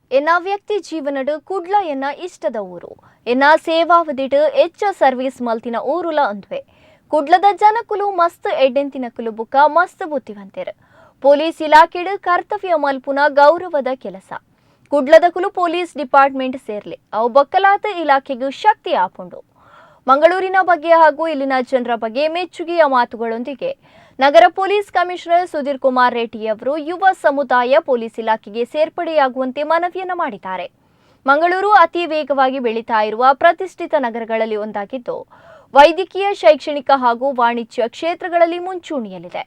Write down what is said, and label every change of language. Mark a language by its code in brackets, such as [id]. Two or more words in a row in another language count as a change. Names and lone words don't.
[tcy] ಎನ್ನ ವ್ಯಕ್ತಿ ಜೀವನಡು ಕುಡ್ಲ ಎನ್ನ ಇಷ್ಟದ ಊರು ಎನ್ನ ಸೇವಾವದಿಡು ಹೆಚ್ಚ ಸರ್ವೀಸ್ ಮಲ್ತಿನ ಊರುಲ ಅಂದ್ವೆ ಕುಡ್ಲದ ಜನಕುಲು ಮಸ್ತ್ ಎಡ್ಡೆಂತಿನ ಕುಲು ಬುಕ್ಕ ಮಸ್ತ್ ಬುದ್ಧಿವಂತರು ಪೊಲೀಸ್ ಇಲಾಖೆಡು ಕರ್ತವ್ಯ ಮಲ್ಪುನ ಗೌರವದ ಕೆಲಸ ಕುಡ್ಲದ ಕುಲು [en] police department [tcy] ಸೇರ್ಲಿ ಅವು ಬಕ್ಕಲಾತ ಇಲಾಖೆಗೂ ಶಕ್ತಿ ಆಪುಂಡು [kn] ಮಂಗಳೂರಿನ ಬಗ್ಗೆ ಹಾಗೂ ಇಲ್ಲಿನ ಜನರ ಬಗ್ಗೆ ಮೆಚ್ಚುಗೆಯ ಮಾತುಗಳೊಂದಿಗೆ ನಗರ ಪೊಲೀಸ್ ಕಮಿಷನರ್ ಸುಧೀರ್ ಕುಮಾರ್ ರೆಡ್ಡಿ ಅವರು ಯುವ ಸಮುದಾಯ ಪೊಲೀಸ್ ಇಲಾಖೆಗೆ ಸೇರ್ಪಡೆಯಾಗುವಂತೆ ಮನವಿಯನ್ನು ಮಾಡಿದ್ದಾರೆ. ಮಂಗಳೂರು ಅತಿ ವೇಗವಾಗಿ ಬೆಳೀತಾ ಇರುವ ಪ್ರತಿಷ್ಠಿತ ನಗರಗಳಲ್ಲಿ ಒಂದಾಗಿದ್ದು ವೈದ್ಯಕೀಯ, ಶೈಕ್ಷಣಿಕ ಹಾಗೂ ವಾಣಿಜ್ಯ ಕ್ಷೇತ್ರಗಳಲ್ಲಿ ಮುಂಚೂಣಿಯಲ್ಲಿದೆ.